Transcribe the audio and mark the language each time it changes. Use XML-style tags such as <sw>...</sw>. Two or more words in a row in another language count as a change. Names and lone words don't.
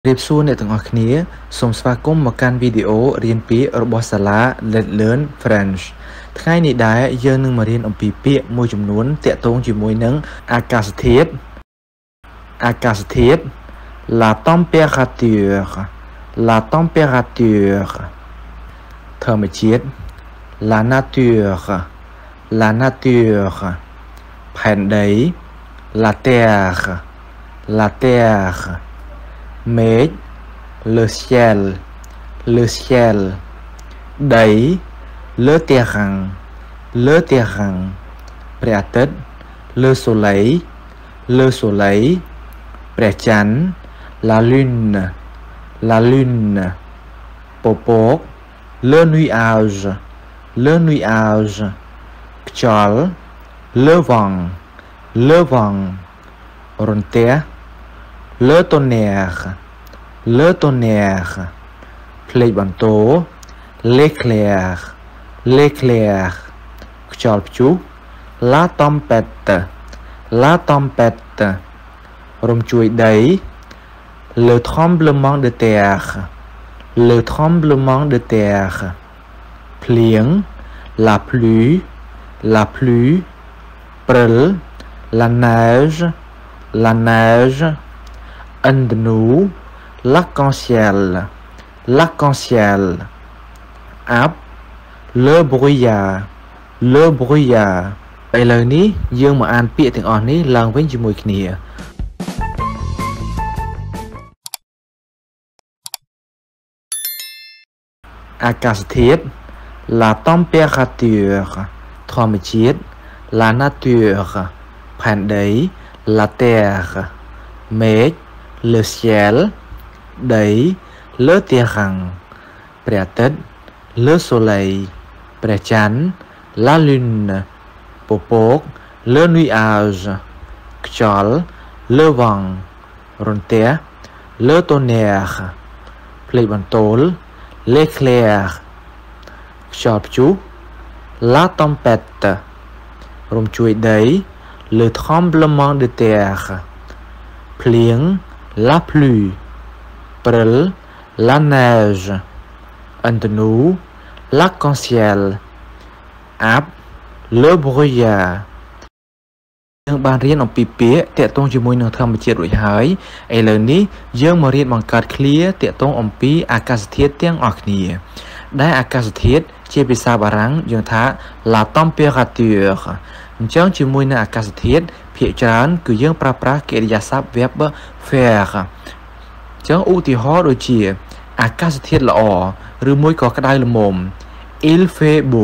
<km>រៀបសួរអ្នកទាំងអស់គ្នាសូមស្វាគមន៍មកកាន់វីដេអូរៀនពាក្យរបស់សាលា Let's Learn French ថ្ងៃនេះដែរយើងនឹងមករៀនអំពីពាក្យមួយចំនួនទាក់ទងជាមួយនឹងអាកាសធាតុ</km> <fr>la température</fr> <km>ធម្មជាតិ</km> <fr>la nature</fr> <km>ផែនដី la</km> <fr>terre មេឃ le ciel ដី le terrain ព្រះអាទិត្យ le soleil ព្រះច័ន្ទ la lune ពពក le nuage ខ្យល់ le vent រន្ទះ le tonnerre ភ្លេចបន្ទោ l'éclair ខ្យល់ព្យុះ la tempête រំជួយដី le tremblement de terre ភ្លៀង la pluie ព្រិល la neige</fr> <km>ឥណ្ឌនូ</km> <fr>l'arc-en-ciel</fr> <km>អាប់</km> <fr>le brouillard</fr> <km>ឥឡូវនេះយើងមកអានពាក្យទាំងអស់នេះឡើងវិញជាមួយគ្នាអាកាស</km> <fr>ធាតុ la température ធម្មជាតិ la nature ផែនដី la terre មេឃ le ciel ដី le terrain ព្រះអាទិត្យ le soleil ព្រះច័ន្ទ la lune ពពក le nuage ខ្យល់ le vent រ ន្ទះ le tonnerre ភ្លេចបន្ទោល l'éclair ខ្យល់ព្យុះ la tempête រំជួយដី le tremblement de terre ភ្លៀង la pluie ព្រិល la neige ឥណ្ឌនូ l'arc-en-ciel អា</fr> <km>ប់ le brouillard យើងបានរៀនអំពីពាក្យទាក់ទងជាមួយនឹងធម្មជាតិរួចហើយឥឡូវនេះយើងមករៀនបង្កើតឃ្លាទាក់ទងអំពីអាកាសធាតុទាំងអស់គ្នាដែលអាកាសធាតុជាភាសាបារាំងយើងថា</km> <fr>la température</fr> <km>អញ្ចឹងជាមួយនឹងអាកាសធាតុភាគច្រើនគឺយើងប្រើប្រាស់កិរិយាសព្ទ</km> <fr>verb faire</fr> <km>អញ្ចឹងឧទាហរណ៍ដូចជាអាកាសធាតុល្អឬមួយក៏ក្តៅល្មម</km> <fr>il fait</fr>